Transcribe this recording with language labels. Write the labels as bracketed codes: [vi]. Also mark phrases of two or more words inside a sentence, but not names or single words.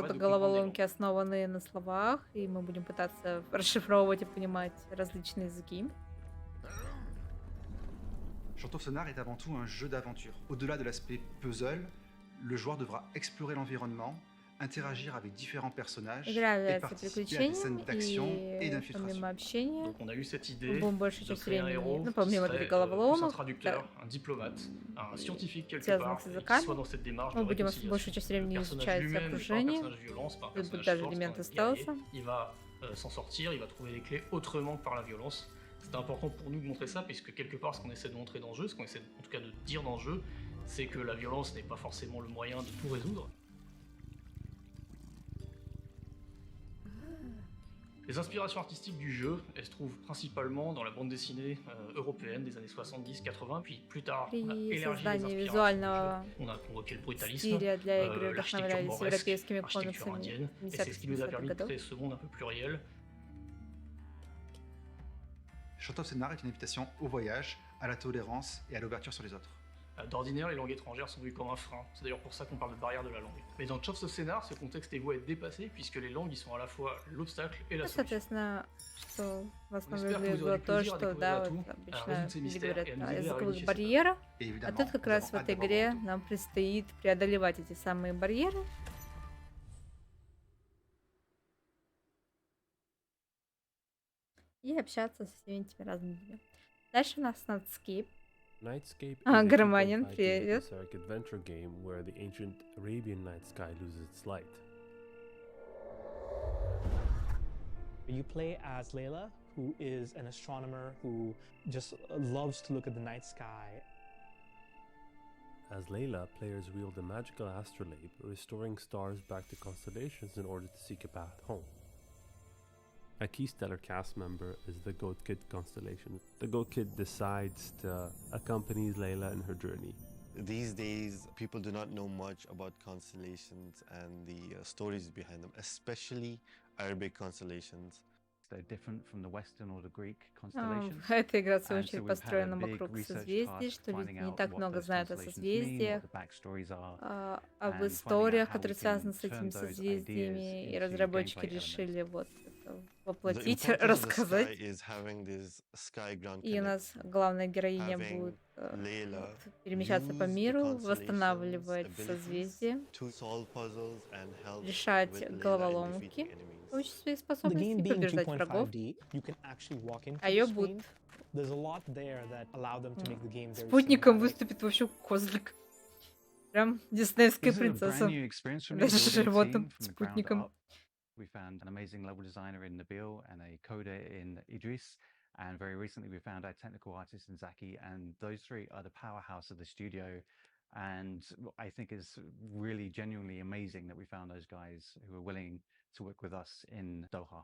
[ru] будут [fr] de comprendre des langues. [ru] головоломки, основанные на словах, и мы будем пытаться расшифровывать и понимать различные языки. [fr] Chant of Scénar est avant tout un jeu d'aventure. Au-delà de l'aspect puzzle, le joueur devra explorer l'environnement, interagir avec différents personnages [ru] Игра [fr] et [ru] является [fr] participer à des scènes [ru] приключением, [fr] d'action et [ru] и [fr] d'infiltration. [ru] помимо общения, [fr] Donc on a eu cette idée [ru] мы будем большую [fr] de [ru] часть [fr] créer un [ru] времени, [fr] héros [ru] ну, [fr] qui [ru] помимо [fr] serait [ru] этих [fr] plus un [ru] головоломок, [fr] traducteur, un diplomate, un scientifique quelque [ru] связанных [fr] part, [ru] с [fr] qui [ru] языками, [fr] soit dans cette démarche [ru] мы [fr] de [ru] будем [fr] réconciliation. [ru] большую часть времени [fr] Le personnage [ru] изучать [fr] lui-même n'est pas un [ru] окружение, [fr] personnage violence, pas un [ru] тут будут [fr] personnage [ru] даже [fr] force, [ru] элементы [fr] c'est un guerrier. [ru] стелса. [fr] Il va s'en sortir, il va trouver les clés autrement que par la violence. C'est important pour nous de montrer ça, puisque quelque part, ce qu'on essaie de montrer dans le jeu, ce qu'on essaie en tout cas de dire dans le jeu, c'est que la violence n'est pas forcément le moyen de tout résoudre. Les inspirations artistiques du jeu, elles se trouvent principalement dans la bande dessinée européenne des années 70-80, puis plus tard, on a [ru] При [fr] élargi les [ru] создании [fr] inspirations [ru] визуального [fr] du jeu. On a convoqué le brutalisme, [ru] стиля для игры [fr] l'architecture [ru] вдохновлялись [fr] mauresque, [ru] европейскими [fr] l'architecture [ru] комиксами [fr] indienne, et c'est ce qui nous a [ru] 50-60-х [fr] permis de [ru] годов. [fr] créer ce monde un peu plus réel. Chant of Scénar est une invitation au voyage, à la tolérance et à l'ouverture sur les autres. D'ordinaire, les langues étrangères sont vues comme un frein. C'est d'ailleurs pour ça qu'on parle de barrière de la langue. Mais dans Chance of Scénar, ce contexte est voué à être dépassé, puisque les langues, ils sont à la fois l'obstacle et la [ru] Ну, [fr] solution. [ru] соответственно, что в [fr] On [ru] основном [fr] espère que vous [ru] было [fr] aurez [ru] то, [fr] plaisir à [ru] что, [fr] découvrir [ru] да, [fr] la [ru] вот [fr] tour, à [ru] обычно [fr] résoudre ces [ru] люди [fr] mystères [ru] говорят [fr] et à nous [ru] о [fr] aider à [ru] языковых [fr] réunifier [ru] барьерах, [fr] Et [ru] а [fr] évidemment, [ru] тут как [fr] nous [ru] раз [fr] avons [ru] в [fr] hâte [ru] этой [fr] d'avoir [ru] игре [fr] votre retour. [ru] нам предстоит преодолевать эти самые барьеры. И общаться со всеми этими разными людьми. Дальше у нас Nightscape. [en] Nightscape is [ru] А, [en] a [ru] Гарманин, [en] 2.5D [ru] привет. [en] episodic adventure game where the ancient Arabian night sky loses its light. You play as Layla, who is an astronomer who just loves to look at the night sky. As Layla, players wield a magical astrolabe, restoring stars back to constellations in order to seek a path home. A key stellar cast member is the Goat Kid constellation. The Goat Kid decides to accompany Layla in her journey. These days, people do not know much about constellations and the stories behind them, especially Arabic constellations. They're different from the Western or the Greek [ru] А, [en] constellations. [ru] Эта игра, в свою [en] And so [ru] очередь, [en] we've had a [ru] построена [en] big [ru] вокруг [en] research [ru] созвездий, [en] task [ru] что люди [en] finding [ru] не [en] out [ru] так [en] what [ru] много [en] those [ru] знают о [en] constellations mean, what [ru] созвездиях, [en] the backstories are, [ru] об [en] and finding out [ru] историях, [en] how we [ru] которые [en] can [ru] связаны с [en] turn [ru] этими [en] those [ru] созвездиями, [en] ideas [ru] и [en] into [ru] разработчики [en] gameplay elements. [ru] решили вот это воплотить, рассказать. И у нас главная героиня будет перемещаться по миру, восстанавливать созвездие, решать головоломки, получить свои способности, побеждать врагов. А ее будет спутником выступит вообще козлик. Прям диснеевская принцесса. Даже животным спутником. [en] We found an amazing level designer in Nabil and a coder in Idris. And very recently we found a technical artist in Zaki. And those three are the powerhouse of the studio. And I think it's really genuinely amazing that we found those guys who are willing to work with us in Doha.